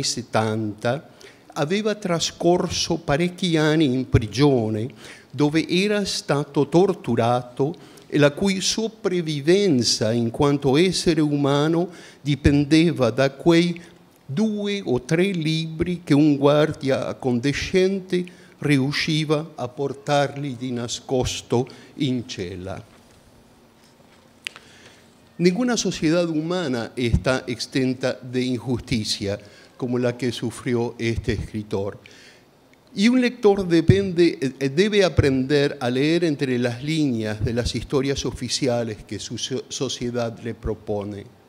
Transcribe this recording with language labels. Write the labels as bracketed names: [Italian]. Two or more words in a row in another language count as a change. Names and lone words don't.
[Italian] 70 aveva trascorso parecchi anni in prigione dove era stato torturato e la cui sopravvivenza in quanto essere umano dipendeva da quei 2 o 3 libri che un guardia accondescente riusciva a portargli di nascosto in cella. [Spanish] Ninguna sociedad humana está exenta de injusticia como la que sufrió este escritor. Y un lector debe aprender a leer entre las líneas de las historias oficiales que su sociedad le propone.